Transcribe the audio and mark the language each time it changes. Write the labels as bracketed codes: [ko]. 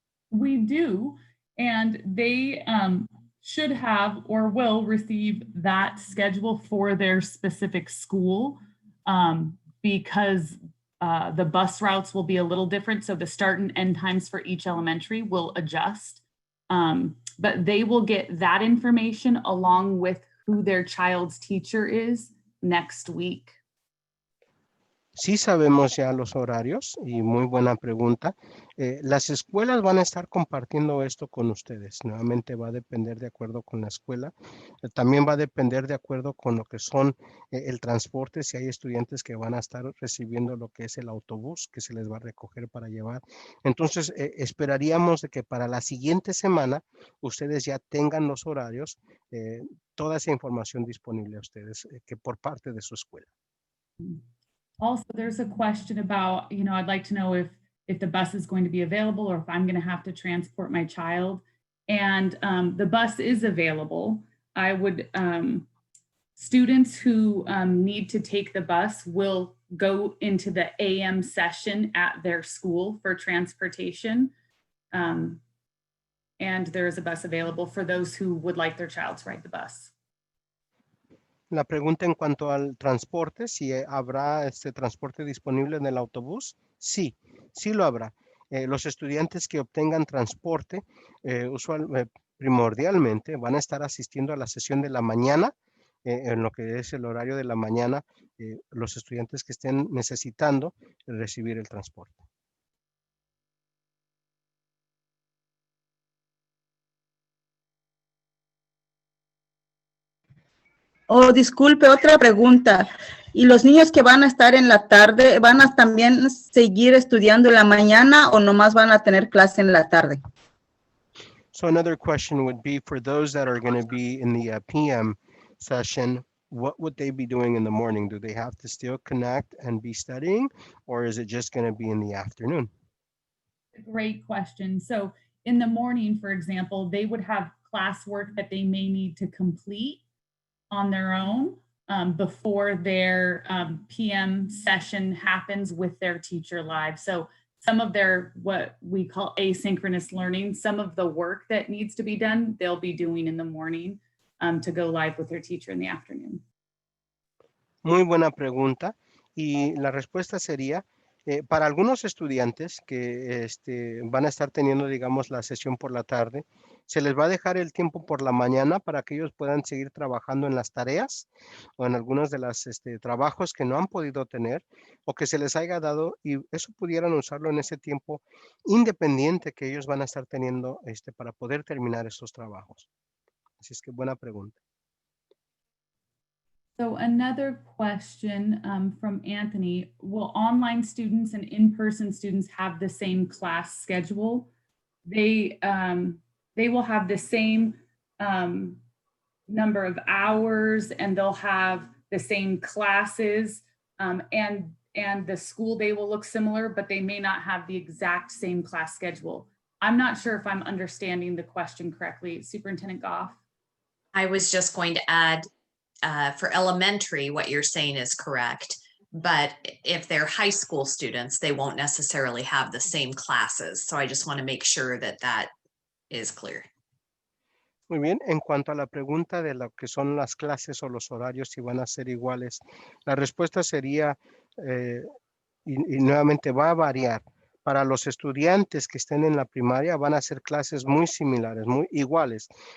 [en] We do, and they should have or will receive that schedule for their specific school because the bus routes will be a little different. So the start and end times for each elementary will adjust, but they will get that information along with who their child's teacher is next week. [es] Sí sabemos ya los horarios y muy buena pregunta. Las escuelas van a estar compartiendo esto con ustedes. Nuevamente va a depender de acuerdo con la escuela. También va a depender de acuerdo con lo que son el transporte. Si hay estudiantes que van a estar recibiendo lo que es el autobús que se les va a recoger para llevar. Entonces esperaríamos de que para la siguiente semana ustedes ya tengan los horarios, toda esa información disponible a ustedes que por parte de su escuela. [en] Also, there's a question about, I'd like to know if the bus is going to be available or if I'm going to have to transport my child. And the bus is available. I would, students who need to take the bus will go into the AM session at their school for transportation. And there is a bus available for those who would like their child to ride the bus. [es] La pregunta en cuanto al transporte, si habrá este transporte disponible en el autobús, sí, sí lo habrá. Los estudiantes que obtengan transporte, primordialmente van a estar asistiendo a la sesión de la mañana, en lo que es el horario de la mañana, los estudiantes que estén necesitando recibir el transporte. Oh, disculpe, otra pregunta. ¿Y los niños que van a estar en la tarde, van a también seguir estudiando en la mañana o nomás van a tener clase en la tarde? [en] So another question would be for those that are going to be in the PM session, what would they be doing in the morning? Do they have to still connect and be studying, or is it just going to be in the afternoon? Great question. So in the morning, for example, they would have classwork that they may need to complete on their own before their PM session happens with their teacher live. So some of their, what we call asynchronous learning, some of the work that needs to be done, they'll be doing in the morning to go live with their teacher in the afternoon. [es] Muy buena pregunta. Y la respuesta sería, para algunos estudiantes que van a estar teniendo, digamos, la sesión por la tarde, se les va a dejar el tiempo por la mañana para que ellos puedan seguir trabajando en las tareas o en algunos de los trabajos que no han podido tener o que se les haya dado, y eso pudieran usarlo en ese tiempo independiente que ellos van a estar teniendo para poder terminar esos trabajos. Así es que buena pregunta. [en] So another question from Anthony, will online students and in-person students have the same class schedule? They will have the same number of hours, and they'll have the same classes, and the school day will look similar, but they may not have the exact same class schedule. I'm not sure if I'm understanding the question correctly. Superintendent Goff? I was just going to add, for elementary, what you're saying is correct. But if they're high school students, they won't necessarily have the same classes. So I just want to make sure that that is clear. [es] Muy bien, en cuanto a la pregunta de lo que son las clases o los horarios, si van a ser iguales, la respuesta sería, y nuevamente va a variar. Para los estudiantes que estén en la primaria van a ser clases muy similares, muy iguales.